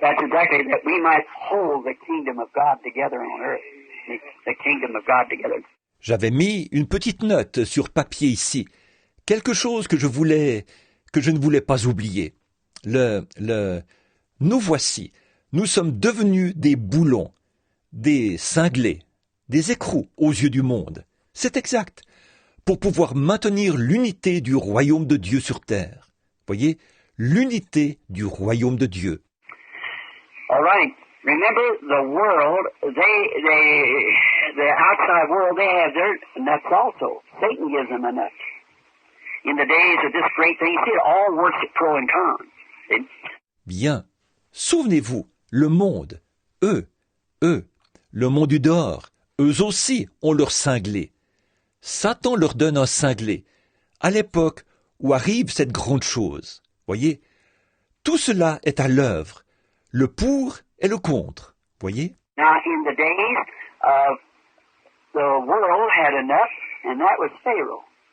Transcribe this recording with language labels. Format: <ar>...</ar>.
<en>That's exactly that we might hold the kingdom of God together on earth. The kingdom of God together.</en> <fr>J'avais mis une petite note sur papier ici. Quelque chose que je ne voulais pas oublier. Nous voici. Nous sommes devenus des boulons, des cinglés, des écrous aux yeux du monde. C'est exact. Pour pouvoir maintenir l'unité du royaume de Dieu sur terre. Voyez, l'unité du royaume de Dieu.</fr> <en>All right. Remember the world, the outside world, they have their nuts also. Satan gives them a nut. In the days of this great thing, see, it all works at pro and con. See?</en> <fr>Bien. Souvenez-vous, le monde, le monde du dehors, eux aussi ont leur cinglé. Satan leur donne un cinglé, à l'époque où arrive cette grande chose. Voyez, tout cela est à l'œuvre, le pour et le contre. Voyez?</fr> <en>Now, in the days of the world had a nut, and that was Pharaoh.</en>